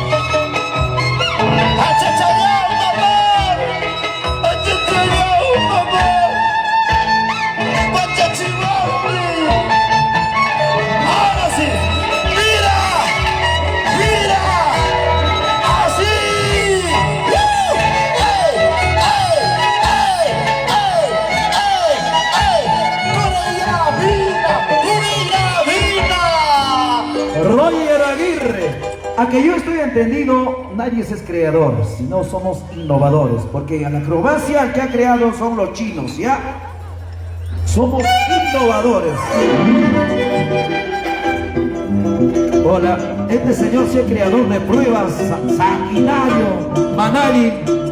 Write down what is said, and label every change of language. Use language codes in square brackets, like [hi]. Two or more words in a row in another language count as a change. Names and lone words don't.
[es] A Chachayán, mamá. A Chachayán, mamá. A Chachihuahua. Ahora sí. Mira. Mira. Así. ¡Ey! ¡Ey! ¡Ey! ¡Ey! ¡Ey! ¡Corellavina! ¡Corellavina! Roger Aguirre. A que yo estoy entendido, nadie es creador, sino somos innovadores, porque a la acrobacia el que ha creado son los chinos, ¿ya? Somos innovadores. Hola, este señor sí es creador de pruebas, sanguinario, Manali.